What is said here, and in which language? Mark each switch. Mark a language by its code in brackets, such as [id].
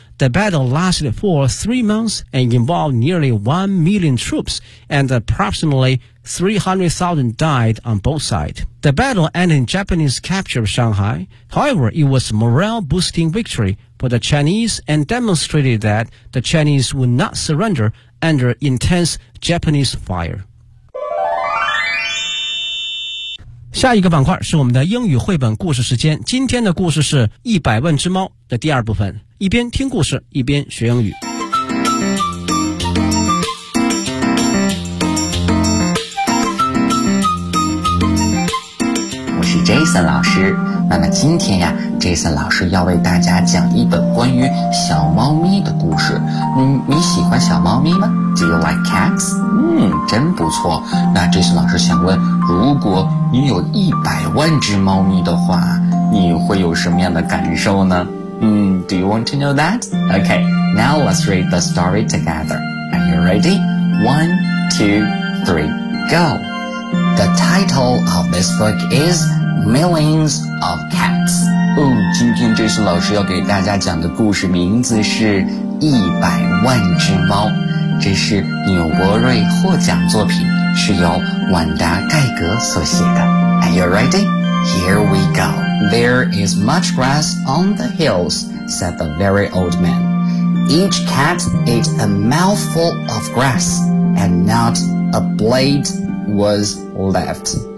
[en] The battle lasted for 3 months and involved nearly 1 million troops, and approximately 300,000 died on both sides. The battle ended in Japanese capture of Shanghai. However, it was a morale-boosting victory for the Chinese and demonstrated that the Chinese would not surrender under intense Japanese fire. [zh] 下一个板块是我们的英语绘本故事时间，今天的故事是一百万只猫的第二部分，一边听故事一边学英语。我是 Jason 老师，那么今天呀 Jason 老师要为大家讲一本关于小猫咪的故事。你喜欢小猫咪吗？ [en] Do you like cats? [zh] 真不错。那这次老师想问，如果你有一百万只猫咪的话，你会有什么样的感受呢？ [en] Do you want to know that? Okay, now let's read the story together. Are you ready? 1, 2, 3, go! The title of this book is Millions of Cats. [zh] 今天这次老师要给大家讲的故事名字是一百万只猫。这是纽伯瑞获奖作品，是由万达盖格所写的。 [en] Are you ready? Here we go. There is much grass on the hills, said the very old man. Each cat ate a mouthful of grass, and not a blade was left.